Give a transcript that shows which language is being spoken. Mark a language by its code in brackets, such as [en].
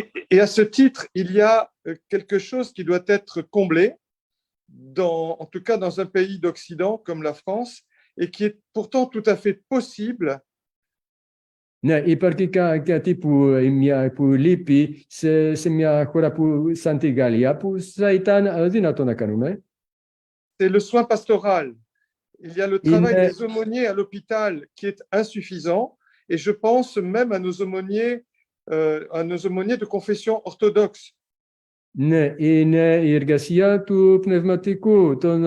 [fr] Et à ce titre, il y a quelque chose qui doit être comblé, en tout cas dans un pays d'Occident comme la France, et qui est pourtant tout à fait possible. [el] Ναι, υπάρχει κάτι που λείπει σε μια χώρα σαν τη Γαλλία που θα ήταν δυνατό να κάνουμε. [fr] C'est le soin pastoral. Il y a le travail des aumôniers à l'hôpital qui est insuffisant, et je pense même à nos aumôniers de confession orthodoxe. [el] Ναι, είναι η εργασία του πνευματικού.